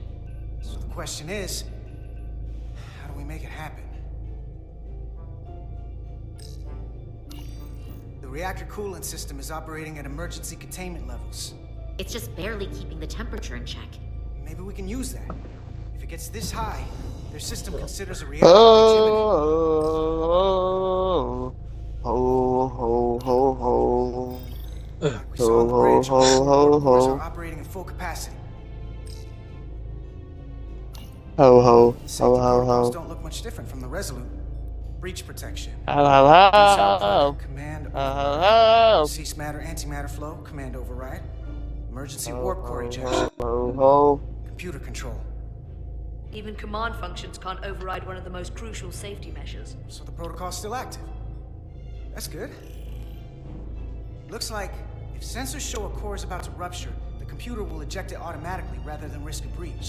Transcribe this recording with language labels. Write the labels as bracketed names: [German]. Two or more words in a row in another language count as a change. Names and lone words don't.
[English] So the question is, how do we make it happen? The reactor coolant system is operating at emergency containment levels. It's just barely keeping the temperature in check. Maybe we can use that. If it gets this high, Their system considers a reality Oh, ho, ho, ho, ho. like we saw on the bridge. Ho, ho, ho, Warp cores ho. are operating at full capacity. Ho, ho, The ho, safety ho, protocols ho. don't look much different from the Resolute. Breach protection. Ho, ho, Boost ho. output, command override. Ho, Cease matter, antimatter flow, command override. Emergency ho, warp core ho, ejection. ho, ho. Computer control. Even command functions can't override one of the most crucial safety measures. So the protocol's still active. That's good. Looks like if sensors show a core is about to rupture, the computer will eject it automatically rather than risk a breach.